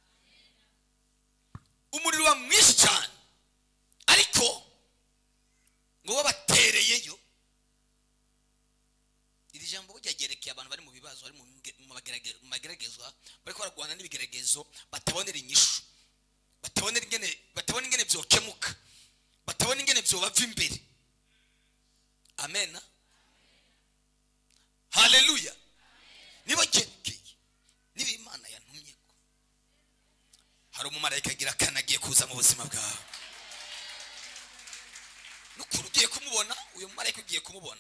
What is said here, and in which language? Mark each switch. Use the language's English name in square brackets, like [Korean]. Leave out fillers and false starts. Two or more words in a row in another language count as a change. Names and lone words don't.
[Rundi] Umuriro wa mwinshi cyane, ariko ngo babatereyeyo. Iri jambo bujyagerekeye abantu bari mu bibazo, bari mu mageragezwa, bari ko baragwana n'ibigeragezo, batabonera inyishu, batabonera ingene byokemuka, batabona ingene byo bava imbere. Amen. Haleluya. Niba gekeye niba Imana yantumye ko hari umumarayika agira kanagiye kuza mu buzima bwawe, nukuri ugiye kumubona, uyu mumarayika ugiye kumubona.